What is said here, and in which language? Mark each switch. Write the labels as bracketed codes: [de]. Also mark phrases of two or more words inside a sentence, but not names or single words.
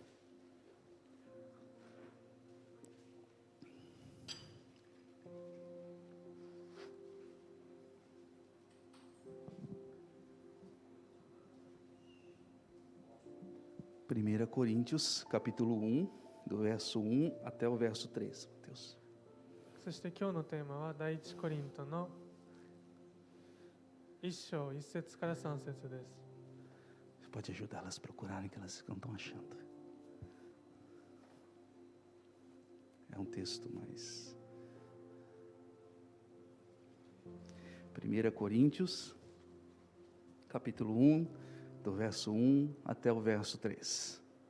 [pt] Primeira Coríntios, capítulo 1, do verso 1 até o verso 3. Deus. [ja] そして今日のテーマは第一コリントの1章1節から3節です。 [pt] Você pode ajudar elas a procurarem que elas não estão achando. É um texto mais... 1 Coríntios, capítulo 1, do verso 1 até o verso 3.